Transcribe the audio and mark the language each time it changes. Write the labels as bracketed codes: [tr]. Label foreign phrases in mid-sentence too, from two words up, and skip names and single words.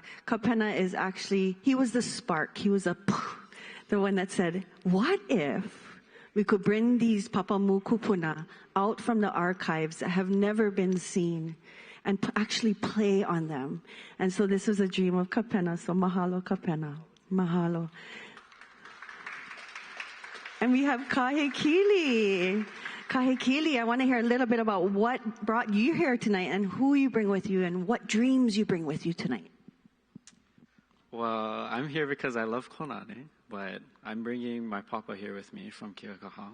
[en] Kapena is actually, he was the spark. He was the one that said, what if we could bring these [haw] papamū kupuna [en] out from the archives that have never been seen and actually play on them. And so this was a dream of Kapena. So mahalo, Kapena. Mahalo. And we have Kahekili. Kahekili, I want to hear a little bit about what brought you here tonight and who you bring with you and what dreams you bring with you tonight. Well, I'm here because I love Kōnane, but I'm bringing my papa here with me from Kiakaha.